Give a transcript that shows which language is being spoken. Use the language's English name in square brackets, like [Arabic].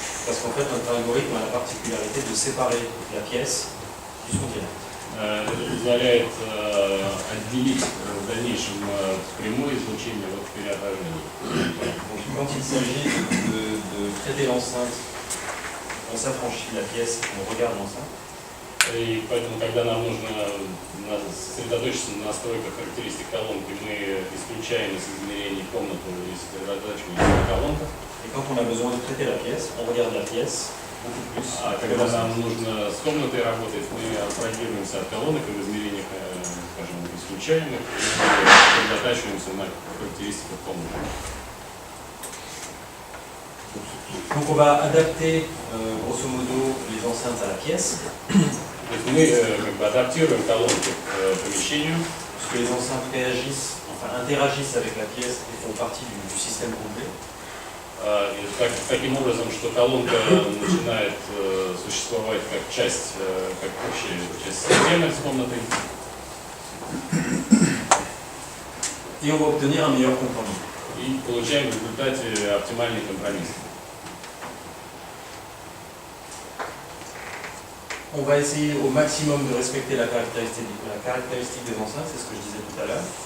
[French] Parce qu'en fait, notre algorithme a la particularité de séparer la pièce du son direct. [Russian] Это позволяет отделить в дальнейшем прямое излучение от переотражения. [French] Donc, quand il s'agit de traiter l'enceinte, on s'affranchit de la pièce, on regarde l'enceinte. [Russian] И поэтому, когда нам нужно сосредоточиться на настройках характеристик колонки, мы исключаем из измерений комнату и сосредотачиваемся на колонках. [French] Et quand on a besoin de traiter la pièce, on regarde la pièce beaucoup plus. [Russian] А когда нам нужно с комнатой работать, мы абстрагируемся от колонок и в измерениях, скажем, исключаем их, и сосредотачиваемся на характеристиках комнаты. [French] Donc on va adapter grosso modo les enceintes à la pièce. [Russian] То есть мы как бы адаптируем колонки к помещению. [French] Parce que les enceintes réagissent, enfin interagissent avec la pièce et font partie du système complet. [Russian] И таким образом, что колонка начинает существовать как часть, как общая часть системы с комнатой. [French] Et on va obtenir un meilleur compromis. [Russian] И получаем в результате оптимальный компромисс. [French] On va essayer au maximum de respecter la caractéristique des enceintes, c'est ce que je disais tout à l'heure.